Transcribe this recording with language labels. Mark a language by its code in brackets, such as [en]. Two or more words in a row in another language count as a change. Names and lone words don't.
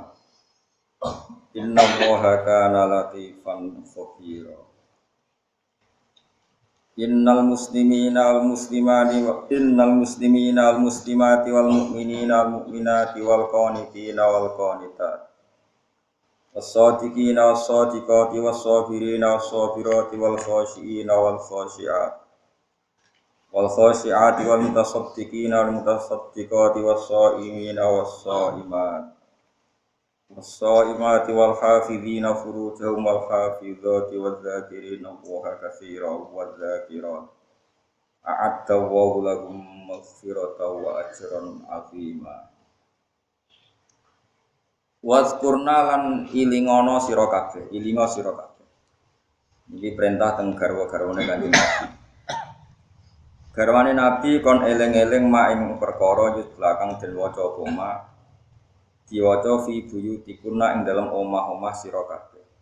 [ar] إن الله كان لطيفا خبيرا. إن المسلمين والمسلمات والمؤمنين والمؤمنات والقانتين والقانتات. والصادقين والصادقات والصابرين والصابرات والخاشعين والخاشعات. والخاشعات والمتصدقين والمتصدقات والصائمين والصائمات. والصائمات والحافظين فروجهم والحافظات والذاكرين الله كثيرا والذاكرات. أعد الله لهم مغفرة وأجرا عظيما. [jv] Wazkurna lan ilingono sira kabeh, ilingo sira kabeh. Iki perintah teng garwa-garwane Kanjeng Nabi. Garwane Nabi kon eling-eling mak ing perkara yutla kang den waca apa mak diwaca [ar] في بيوتكن [jv] ing dalem omah-omah sira kabeh.